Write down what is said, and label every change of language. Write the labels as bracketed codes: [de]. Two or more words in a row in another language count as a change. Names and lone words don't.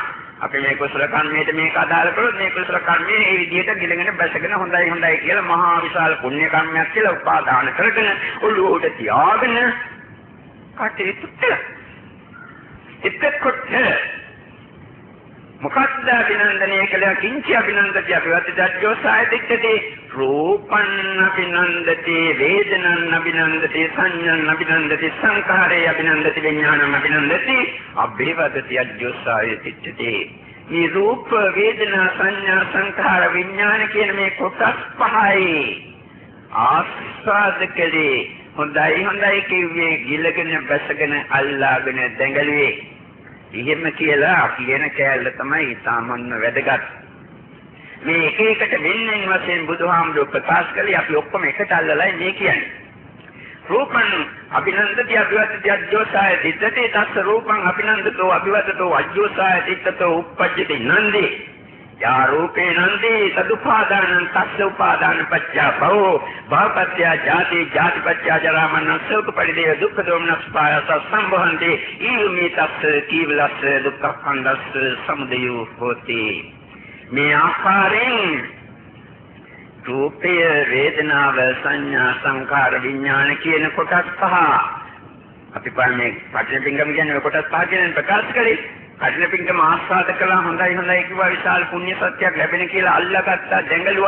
[si] අපි මේ කුසල කර්මයට මේක අදාළ කරොත් මේ කුසල කර්මයේ මේ විදිහට ගිලගෙන බැසගෙන හොඳයි කියලා මහා විශාල පුණ්‍ය කර්මයක් කියලා උපාදාන කරගෙන ඔළුවට තියාගෙන කටයුතු කළා. එතකොට මොකක්ද අභිනන්දනය කළා? [pi] කිංච අභිනන්දති අභිවදති අජ්ජෝසාය තිත්තේ රූපං අභිනන්දති වේදනං අභිනන්දති සංඤං අභිනන්දති සංඛාරේ අභිනන්දති විඥානං අභිනන්දති අභිවදති අජ්ජෝසාය තිත්තේ. [si] මේ රූප වේදනා සංඥා සංඛාර විඥාන කියන මේ කොටස් පහයි ආස්වාද කළේ. හොඳයි කිව්වේ ගිලගෙන බැසගෙන අල්ලාගෙන දැඟලුවේ. එහෙම කියලා කියන කෑල්ල තමයි සාමාන්‍ය වැදගත්. මේ එක එකට වෙන්නෙන් වශයෙන් බුදුහාමුදුරුවෝ ප්‍රකාශ කළේ අපි ඔක්කොම එකට අල්ලලා මේ කියන්නේ. [pi] රූපං අභිනන්දති අභිවදති අජ්ජෝසාය තිත්තේ තස්ස රූපං අභිනන්දතෝ අභිවදතෝ අජ්ජෝසාය තිත්තතෝ උප්පජ්ජති නන්දේ. යා රූපේ නන්දේ තදුපාදානං තස්ස උපාදාන පච්චා භවෝ භවපත්‍ය ජාති ජාතිපත්‍ය ජරා මරණ ශෝක පරිදේව දුක්ඛ දෝමනස් පායස සම්භවන්ති ඊමේ තස්ස කීවලස්ස දුක්ඛ කන්දස්ස සමුදයෝ හෝති. [si] මේ ආකාරයෙන් රූපය වේදනාව සංඥා සංඛාර විඥාන කියන කොටස් පහ අපි මේ පටිච්චසමුප්පාද කියන්නේ කොටස් පහ කියන ප්‍රකාශ කරේ. කටින පිංගම ආස්වාද කළා, හොඳයි කිව්වා, විශාල පුණ්‍ය සත්‍යයක් ලැබෙන කියලා අල්ලාගත්තා, දැඟලුවා.